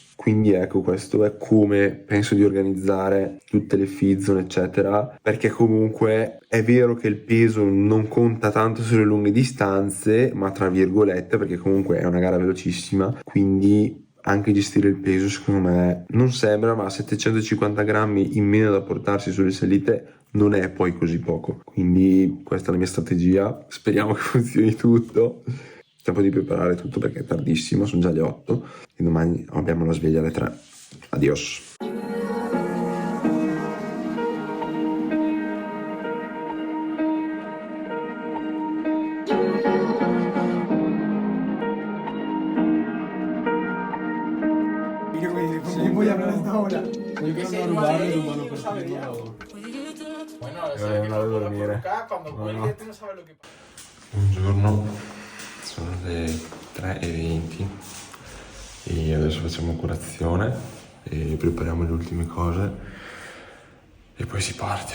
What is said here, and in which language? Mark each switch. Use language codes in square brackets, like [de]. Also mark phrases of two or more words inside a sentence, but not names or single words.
[it] Quindi ecco, questo è come penso di organizzare tutte le [en] feed zone [it] eccetera, perché comunque è vero che il peso non conta tanto sulle lunghe distanze, ma tra virgolette, perché comunque è una gara velocissima, quindi anche gestire il peso secondo me non sembra, ma 750 grammi in meno da portarsi sulle salite non è poi così poco. Quindi questa è la mia strategia, speriamo che funzioni tutto. Tempo di preparare tutto perché è tardissimo, sono già le 8 e domani abbiamo la sveglia alle 3. Adios. [es] Voy a hablar hasta ahora. [it] Buongiorno, sono le 3:20 e adesso facciamo colazione e prepariamo le ultime cose e poi si parte.